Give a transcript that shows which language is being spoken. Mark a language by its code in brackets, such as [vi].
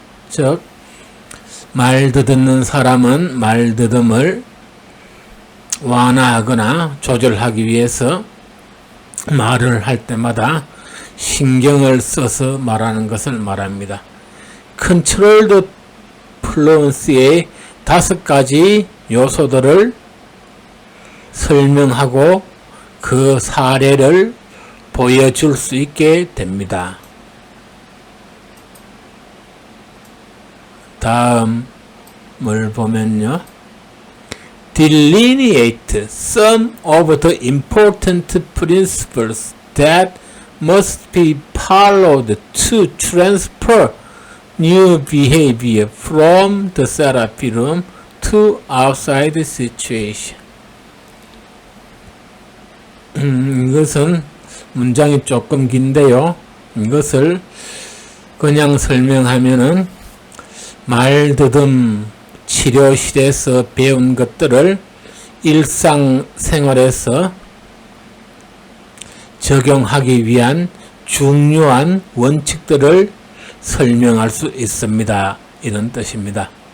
[ko] 즉 말더듬는 사람은 말더듬을 완화하거나 조절하기 위해서 말을 할 때마다 신경을 써서 말하는 것을 말합니다. 컨트롤드 플루언시의 5가지 요소들을 설명하고 그 사례를 보여줄 수 있게 됩니다. 다음을 보면요, [en] delineate some of the important principles that must be followed to transfer new behavior from the therapy room to outside situation. [ko] 이것은 문장이 조금 긴데요. 이것을 그냥 설명하면은 말더듬 치료실에서 배운 것들을 일상생활에서 적용하기 위한 중요한 원칙들을 설명할 수 있습니다. 이런 뜻입니다.